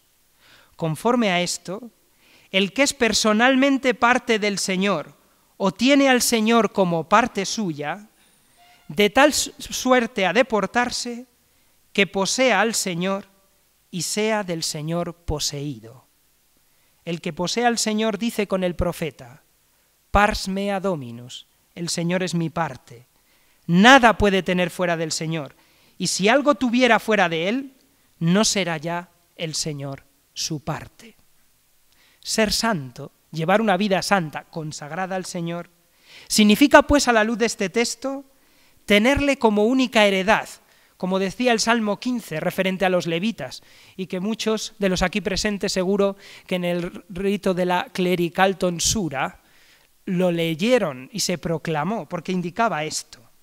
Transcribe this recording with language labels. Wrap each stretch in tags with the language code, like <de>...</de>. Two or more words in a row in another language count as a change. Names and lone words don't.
<es>Conforme a esto, el que es personalmente parte del Señor o tiene al Señor como parte suya, de tal suerte ha de portarse que posea al Señor y sea del Señor poseído. El que posee al Señor dice con el profeta:</es> <la>pars mea dominus,</la> <es>el Señor es mi parte. Nada puede tener fuera del Señor, y si algo tuviera fuera de él, no será ya el Señor su parte. Ser santo, llevar una vida santa, consagrada al Señor, significa pues a la luz de este texto, tenerle como única heredad, como decía el Salmo 15 referente a los levitas, y que muchos de los aquí presentes seguro que en el rito de la clerical tonsura lo leyeron y se proclamó, porque indicaba esto.</es>